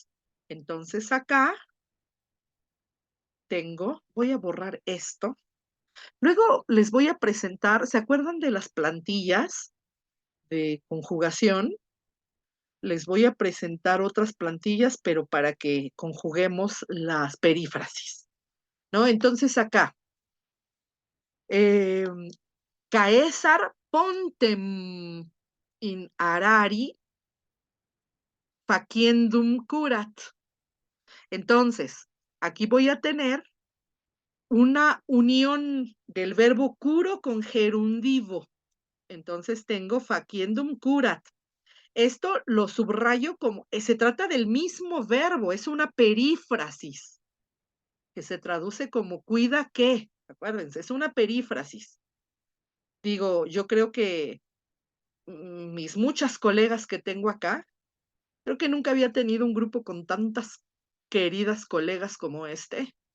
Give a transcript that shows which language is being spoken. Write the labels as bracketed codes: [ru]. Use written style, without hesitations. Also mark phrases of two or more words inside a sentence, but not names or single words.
[es] Entonces acá voy a borrar esto. Luego les voy a presentar, ¿se acuerdan de las plantillas de conjugación? Les voy a presentar otras plantillas, pero para que conjuguemos las perífrasis, ¿no? Entonces acá, [la] Caesar pontem in arari faciendum curat. [es] Entonces, aquí voy a tener una unión del verbo curo con gerundivo. Entonces tengo [la] faciendum curat. [es] Esto lo subrayo como, se trata del mismo verbo, es una perífrasis, que se traduce como cuida que, acuérdense, es una perífrasis. Digo, yo creo que mis muchas colegas que tengo acá, creo que nunca había tenido un grupo con tantas queridas colegas como este.